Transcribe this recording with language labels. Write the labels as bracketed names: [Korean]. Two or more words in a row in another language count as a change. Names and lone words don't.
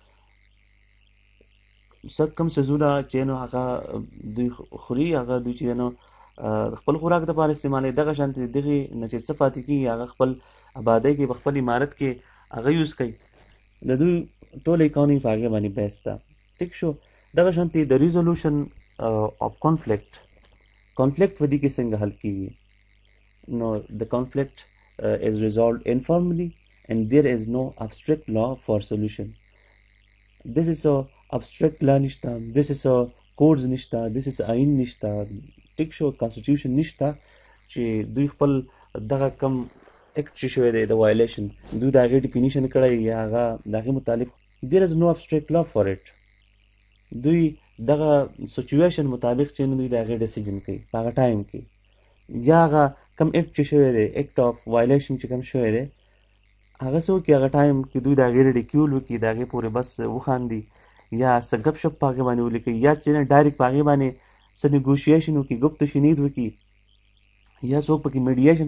[Pashto] څه کم څیزونه چې نو هغه دوی خوري هغه دوی چې نو خپل خوراک دپاره استعمالوي دغه شانتې دغې نه چې څه پاتې کېږي هغه خپل آبادۍ کې په خپل عمارت کې هغه یوز کوي د دوی ټوله اکانومي په هغې باندې بیس ده ټیک شو دغه شانتې د [English] resolution of conflict [Pashto] په دې کې څنګه حل کېږي نو د کانفلیکټ [English] is resolved informally and there is no abstract law for solution. This is a abstract law nishta, this is a codes nishta, this is ain nishta, [Pashto] ټیک شو constitution nishta چې دوی خپل دغه کم اکټ چې شوی دی د وایلیشن دوی د هغې ډیفینیشن کړی یا هغه د هغې متعلق [English] there is no abstract law for it. [Pashto] دوی دغه سچویشن مطابق چې دوی د هغې ډیسیژن کوي په هغه ټایم کې یا هغه کم اکټ چې شوی دی [English] act of violation [Pashto] چې کم شوی دی هغه څه وکړي هغه ټایم کې دوی د هغې ریډیکیول وکړي د هغې پورې بس وخاندي یا څه ګپ شپ په هغې باندې ولیکي یا چې نه ډایرکټ په هغې باندې څه نیګوشیشن وکړي ګفت و شنید وکړي یا څوک پکې میډیشن